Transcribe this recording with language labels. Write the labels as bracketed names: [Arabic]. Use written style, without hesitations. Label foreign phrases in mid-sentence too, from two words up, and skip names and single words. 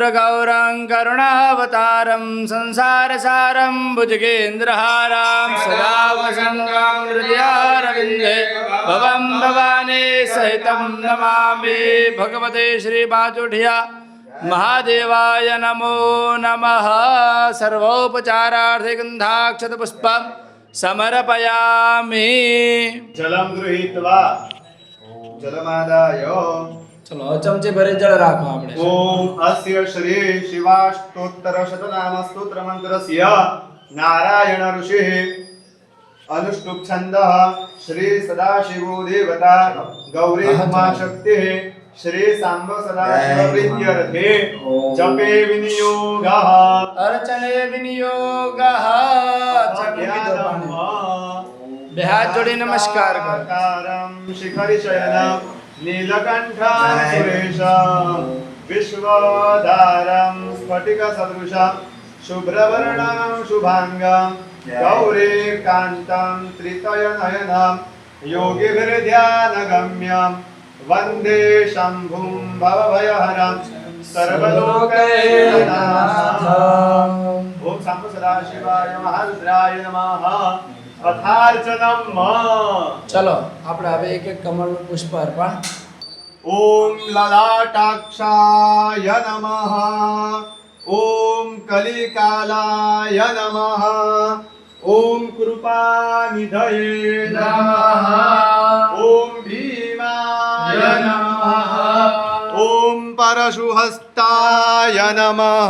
[Sanskrit] कर्पूरगौरं करुणावतारं संसारसारं भुजगेन्द्रहारं सदा सङ्गं हृदयारविन्दे भवं भवानी सहितं नमामि भगवते श्रीबाजुढिया महादेवाय नमो नमः सर्वोपचारार्थे गन्धाक्षतपुष्पं समर्पयामि जलम गृहीत्वा जलमादाय [Gujarati] ચલો ચમચે ભરે જલ રાખો આપણે [Sanskrit] ओम अस्य श्री शिवाष्टोत्तर शतनाम स्तोत्र मंत्रस्य नारायण ऋषिः अनुष्टुप छन्दः श्री सदाशिवो देवता गौरी उमा शक्तिः श्री सांब सदाशिव प्रीत्यर्थे जपे विनियोगः अर्चने विनियोगः [Gujarati] બે હાથ જોડી નમસ્કાર કરો [Sanskrit] कारं शिखरि शयनं नीलकण्ठं सुरेशं विश्वधारं स्फटिकसदृशं शुभ्रवर्णं शुभाङ्गं गौरीकान्तं त्रितयनयनं योगिभिर्ध्यानगम्यं वन्दे शम्भुं भवभयहरं सर्वलोकैकनाथम् ॐ शम्भु सदाशिवाय महारुद्राय नमः अथार्चनम [Gujarati] ચલો આપણે હવે એક એક કમળનું પુષ્પ અર્પણ [Sanskrit] ओम ललाटाक्षाय नमः ओम कलिकालाय नमः ओम कृपानिधये नमः ओम भीमाय नमः ओम परशुहस्ताय नमः